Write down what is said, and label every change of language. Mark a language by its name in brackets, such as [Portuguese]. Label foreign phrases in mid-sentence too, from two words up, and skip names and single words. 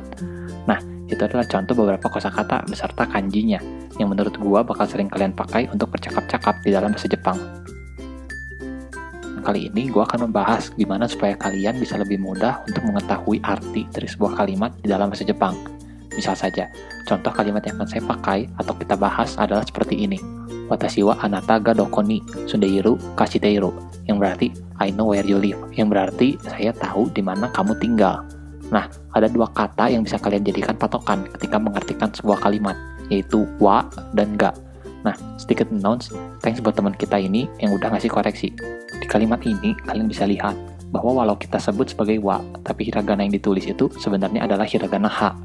[Indonesian] Nah, itu adalah contoh beberapa kosakata beserta kanjinya, yang menurut gue bakal sering kalian pakai untuk bercakap-cakap di dalam bahasa Jepang. Kali ini gue akan membahas gimana supaya kalian bisa lebih mudah untuk mengetahui arti dari sebuah kalimat di dalam bahasa Jepang. Misal saja, contoh kalimat yang akan saya pakai atau kita bahas adalah seperti ini. [Japanese] 私はあなたがどこに住んでいるか知っている, [Indonesian] yang berarti [English] I know where you live, [Indonesian] yang berarti saya tahu di mana kamu tinggal. Nah, ada dua kata yang bisa kalian jadikan patokan ketika mengartikan sebuah kalimat, yaitu wa dan ga. Nah, sedikit announce, thanks buat teman kita ini yang udah ngasih koreksi. Di kalimat ini, kalian bisa lihat bahwa walau kita sebut sebagai wa, tapi hiragana yang ditulis itu sebenarnya adalah hiragana ha.